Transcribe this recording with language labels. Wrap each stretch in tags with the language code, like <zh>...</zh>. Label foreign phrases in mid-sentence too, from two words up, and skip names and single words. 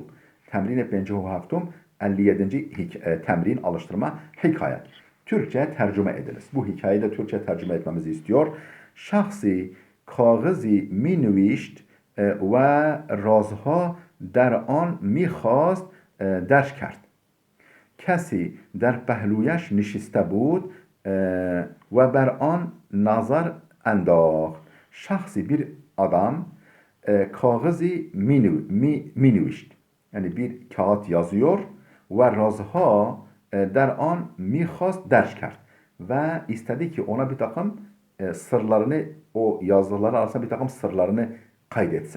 <fa>تمرین پنجاه و هفتم 57. تمرین alıştırma حکایت.</fa> <tr>Türkçe tercüme ediniz. Bu hikayeyi de Türkçe tercüme etmemizi istiyor.</tr> <fa>شخصی کاغذی می نوشت و رازها در آن می خواست درج کرد. کسی در پهلویش نشسته بود و بر آن نظر انداخت.</fa> <tr>Şahsi bir adam kağızı minivişt. Yani bir kağıt yazıyor ve</tr> <fa>رازها در آن می‌خواست درج کرد.</fa> <tr>Ve istedi ki ona bir takım sırlarını o yazdıkları arasında bir takım sırlarını kaydetsin.</tr>